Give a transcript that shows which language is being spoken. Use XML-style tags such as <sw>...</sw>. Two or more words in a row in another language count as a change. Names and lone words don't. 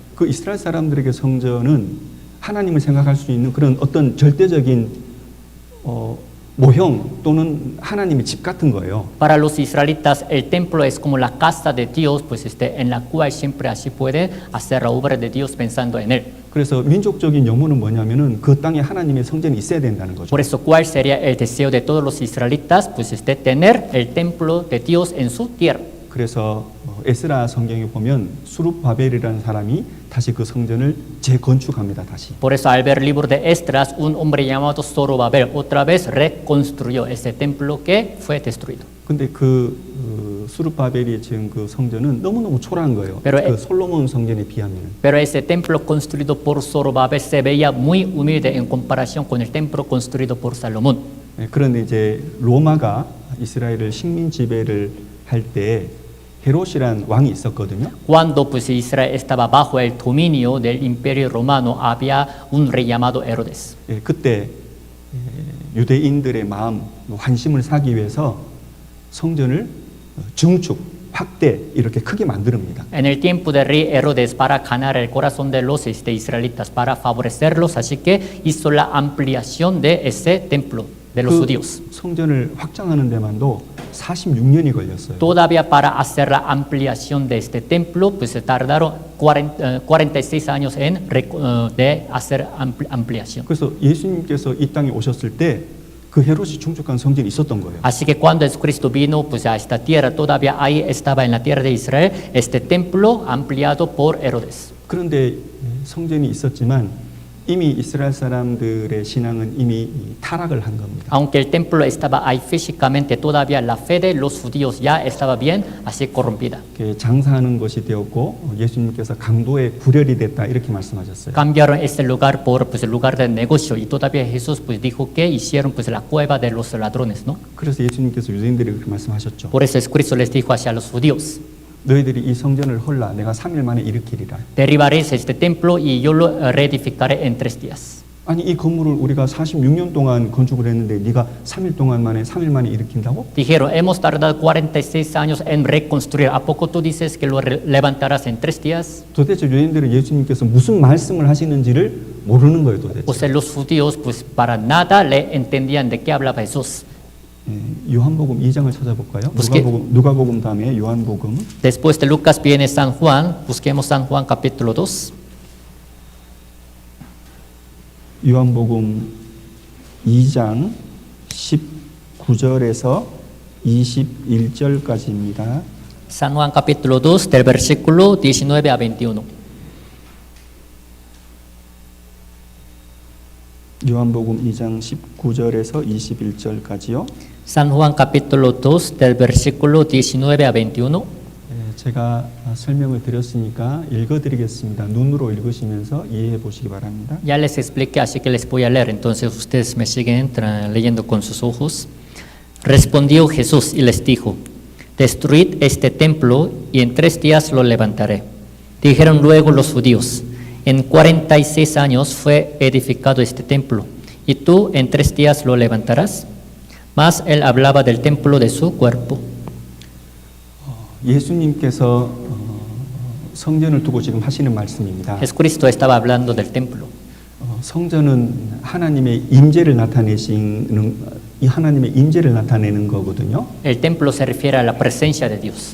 <ko>그 이스라엘 사람들에게 성전은 하나님을 생각할 수 있는 그런 어떤 절대적인 모형 또는 하나님의 집 같은 거예요.</ko> <es>Para los israelitas, el templo es como la casa de Dios, pues en la cual siempre así pueden hacer la obra de Dios pensando en él.</es> <ko>그래서 민족적인 염원은 뭐냐면은 그 땅에 하나님의 성전이 있어야 된다는 거죠.</ko> <es>Por eso, ¿cuál sería el deseo de todos los israelitas? Pues tener el templo de Dios en su tierra.</es> <ko>그래서 에스라 성경에 보면 수룹바벨이라는 사람이 다시 그 성전을 재건축합니다. 다시.</ko> <es>Por eso al ver el libro de Esdras, un hombre llamado Zorobabel otra vez reconstruyó ese templo que fue destruido.</es> <ko>근데 수룹바벨이 지은 그 성전은 너무너무 초라한 거예요.</ko> <es>Pero</es> <ko>그 솔로몬 성전에 비하면.</ko> <es>Pero ese templo construido por Zorobabel se veía muy humilde en comparación con el templo construido por Salomón.</es> <ko>그런데 이제 로마가 이스라엘을 식민 지배를 할 때 헤롯이란 왕이 있었거든요.</ko> <es>Cuando pues Israel estaba bajo el dominio del imperio romano, había un rey llamado Herodes.</es> <ko>그때 유대인들의 마음, 환심을 사기 위해서 성전을 증축, 확대 이렇게 크게 만듭니다.</ko> <es>En el tiempo del rey Herodes, para ganar el corazón de los israelitas, para favorecerlos, así que hizo la ampliación de ese templo de los judíos.</es> <ko>성전을 확장하는 데만도 46년이 걸렸어요.</ko> <es>Todavía para hacer la ampliación de este templo, pues se tardaron 46 años de hacer ampliación.</es> <ko>그래서 예수님께서 이 땅에 오셨을 때 그 헤롯이 중축한 성전이 있었던 거예요.</ko> <es>Así que cuando Jesucristo vino pues a esta tierra, todavía ahí estaba en la tierra de Israel este templo ampliado por Herodes.</es> <ko>그런데 성전이 있었지만 이미 이스라엘 사람들의 신앙은 이미 타락을 한 겁니다.</ko> <es>Aunque el templo estaba ahí físicamente, todavía la fe de los judíos ya estaba bien así corrompida.</es> <ko>장사하는 것이 되었고 예수님께서 강도의 구렬이 됐다 이렇게 말씀하셨어요.</ko> <es>Cambiaron este lugar por pues el lugar del negocio y todavía Jesús pues dijo que hicieron pues la cueva de los ladrones, ¿no?</es> <ko>그래서 예수님께서 유대인들에게 그렇게 말씀하셨죠.</ko> <es>Por eso Cristo les dijo hacia los judíos:</es> <ko>너희들이 이 성전을 헐라 내가 3일 만에 일으키리라.</ko> <es>derribaréis este templo y yo lo reedificaré en 3 días.</es> <ko>아니 이 건물을 우리가 46년 동안 건축을 했는데 네가 3일 만에 일으킨다고?</ko> <es>Dijeron, hemos tardado 46 años en reconstruir. ¿A poco tú dices que lo levantarás en 3 días?</es> <ko>도대체 유대인들은 예수님께서 무슨 말씀을 하시는지를 모르는 거예요, 도대체.</ko> <es>O sea, los judíos pues para nada le entendían de qué hablaba Jesús.</es> <ko>요한복음 2장을 찾아볼까요? 누가복음 다음에 요한복음.</ko> <es>Después de Lucas viene San Juan. Busquemos San Juan capítulo 2.</es> <ko>요한복음 2장 19절에서 21절까지입니다.</ko> <es>San Juan capítulo 2 del versículo 19 a 21.</es> <ko>요한복음 2장 19절에서 21절까지요.</ko> <es>San Juan capítulo 2 del versículo 19 a 21.</es> <ko>제가 설명을 드렸으니까 읽어드리겠습니다. 눈으로 읽으시면서 이해해 보시기 바랍니다.</ko> <es>Ya les expliqué, así que les voy a leer. Entonces ustedes me siguen leyendo con sus ojos. Respondió Jesús y les dijo: Destruid este templo y en 3 días lo levantaré. Dijeron luego los judíos: En 46 años fue edificado este templo, y tú en 3 días lo levantarás. Mas él hablaba del templo de su cuerpo.</es> <ko>예수님께서 성전을 두고 지금 하시는 말씀입니다.</ko> <es>Jesucristo estaba hablando del templo.</es> <ko>성전은 하나님의 임재를 나타내는 거거든요.</ko> <es>El templo se refiere a la presencia de Dios.</es>